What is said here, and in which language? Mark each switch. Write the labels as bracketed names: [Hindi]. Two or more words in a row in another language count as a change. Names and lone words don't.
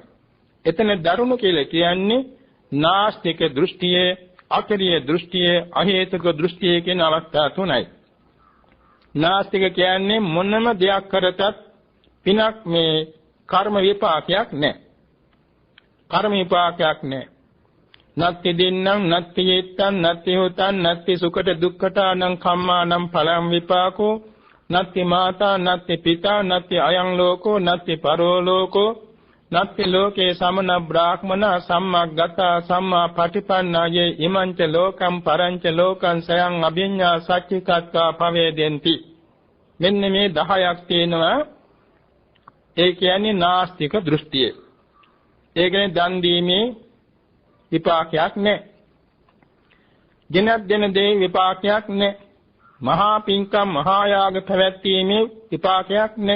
[Sinhala] එතන දරුණු කියලා කියන්නේ නාස්තික දෘෂ්ටියේ, අකරිය දෘෂ්ටියේ, අහේතුක දෘෂ්ටියේ කියන අවස්ථා තුනයි. නාස්තික කියන්නේ මොනම දෙයක් කරතත් පිනක් මේ කර්ම විපාකයක් නැහැ. කර්ම විපාකයක් නැහැ. [Pali] නත්ති දින්නම් නත්ති යේත්තං නත්ති හොතං නත්ති සුඛට දුක්ඛතානං කම්මානං ඵලං විපාකෝ නත්ති මාතා නත්ති පිතා නත්ති අයං ලෝකෝ නත්ති පරෝ ලෝකෝ නත්ති ලෝකේ සමන බ්‍රාහ්මන සම්මග්ගතා සම්මා පටිපන්නායේ ඉමංච ලෝකම් පරංච ලෝකං සයං අභිඤ්ඤා සච්චිකත්වා පවේදෙන්ති. [Sinhala] මෙන්න මේ 10ක් තියෙනවා. ඒ කියන්නේ නාස්තික දෘෂ්ටිය. ඒ කියන්නේ දන් දීමේ විපාකයක් නැහැ. දිනක් දෙන දේ විපාකයක් නැහැ. මහා පින්කම් මහා යාග පැවැත්වීමේ විපාකයක් නැහැ.